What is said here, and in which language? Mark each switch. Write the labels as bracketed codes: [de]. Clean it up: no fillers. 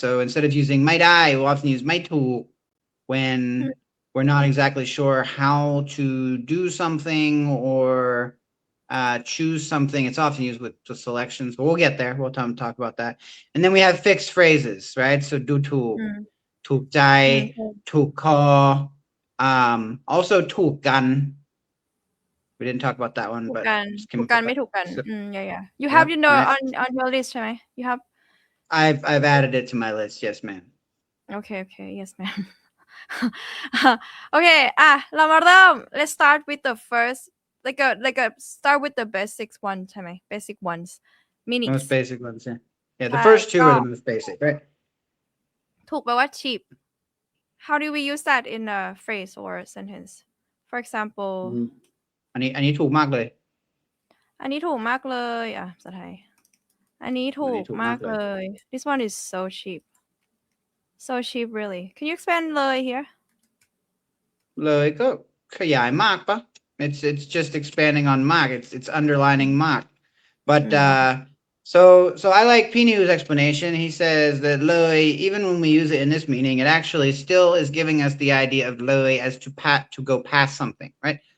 [en] So instead of using mâi-dâai, we'll often use mâi-tùuk when we're not exactly sure how to do something or choose something. It's often used with selections, but we'll get there. We'll talk about that. And then we have fixed phrases, right? So do tùuk, tùukใจ, tùuk kho, also tùukกัน. We didn't talk about that one, but [th] ถูกกันไม่ถูกกัน [en] yeah you have on your list [th] ใช่ไหม [en] you have I've added it to my list. Yes, ma'am. Okay, yes, ma'am. Okay, [th] เรามาเริ่ม [en] let's start with the first like a start with the basics one [th] ใช่ไหม [en] basic ones meanings Most basic ones, yeah. Yeah, the first 2 are the most basic, right? [th] ถูกแปลว่า cheap [en] how do we use that in a phrase or a sentence? For example, [th] อันนี้ถูกมากเลย อันนี้ถูกมากเลยอ่ะภาษาไทยอันนี้ถูกมากเลย [en] This one is so cheap. So cheap, really. Can you expand เลย here? [th] เลยก็ขยายมากปะ [en] it's just expanding on มาก it's underlining มาก but so I like Pinu's explanation. He says that เลย even when we use it in this meaning, it actually still is giving us the idea of เลย as to go past something, right?